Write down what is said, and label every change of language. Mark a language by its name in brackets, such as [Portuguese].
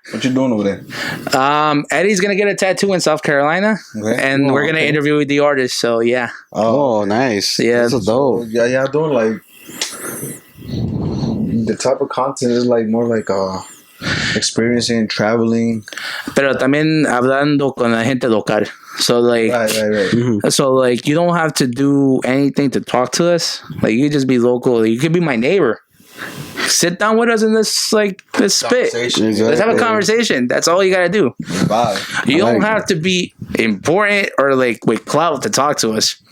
[English] What you doing over there? Eddie's gonna get a tattoo in South Carolina, and we're gonna interview with the artist. So yeah. Oh, nice. Yeah. That's dope. Yeah, doing like the type of content is like more like experiencing, traveling. [Spanish] Pero también hablando con la gente local. [English] So like, Right. so like, you don't have to do anything to talk to us. Like, you just be local. You could be my neighbor. Sit down with us and let's spit. Conversation. Let's have a conversation. That's all you gotta do. Bye. You don't have to be important or like with clout to talk to us.